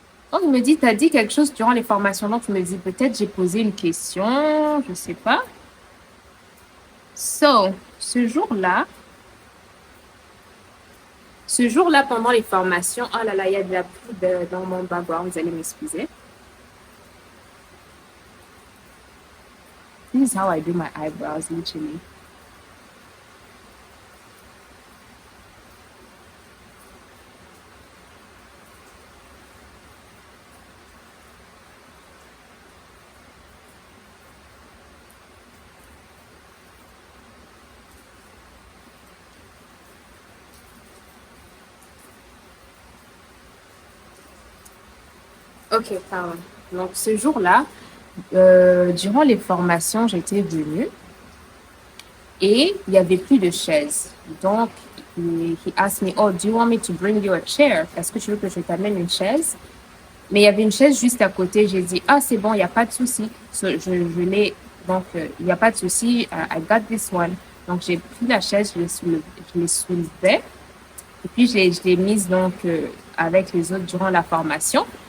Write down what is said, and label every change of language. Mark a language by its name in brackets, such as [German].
[French] Donc, il me dit, tu as dit quelque chose durant les formations. Donc, je me dis, peut-être j'ai posé une question, je sais pas. So, ce jour-là, pendant les formations, oh là là, il y a de la pluie dans mon background, vous allez m'excuser. [English] This is how I do my eyebrows, literally. [French] Ok, pardon. Donc, ce jour-là, durant les formations, j'étais venue et il n'y avait plus de chaises. [English] Donc, he asked me, oh, do you want me to bring you a chair? [French] Est-ce que tu veux que je t'amène une chaise? Mais il y avait une chaise juste à côté. J'ai dit, ah, c'est bon, il n'y a pas de souci. So, je l'ai, donc, il n'y a pas de souci. [English] I got this one. [French] Donc, j'ai pris la chaise, je l'ai soulevée. Et puis, je l'ai mise donc avec les autres durant la formation.